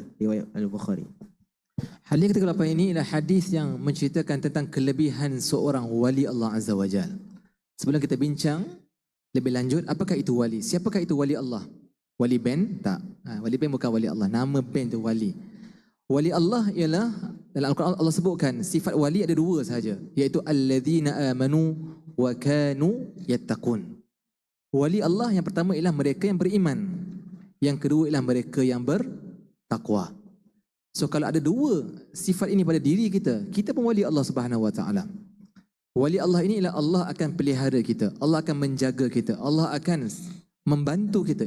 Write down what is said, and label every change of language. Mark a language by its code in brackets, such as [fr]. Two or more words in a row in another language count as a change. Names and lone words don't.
[ms] Riwayat Al-Bukhari. Hadis ketiga ini adalah hadis yang menceritakan tentang kelebihan seorang wali Allah [ar] عز وجل. [ms] Sebelum kita bincang lebih lanjut, apakah itu wali? Siapakah itu wali Allah? Wali band? Tak. Wali band bukan wali Allah. Nama band itu wali. Wali Allah ialah, dalam Al-Quran Allah sebutkan sifat wali ada dua sahaja, iaitu [ar] الذين آمنوا وكانوا يتقون. [ms] Wali Allah yang pertama ialah mereka yang beriman. Yang kedua ialah mereka yang bertakwa. So kalau ada dua sifat ini pada diri kita, kita pun wali Allah [ar] سبحانه وتعالى. [ms] Wali Allah ini ialah Allah akan pelihara kita, Allah akan menjaga kita, Allah akan membantu kita.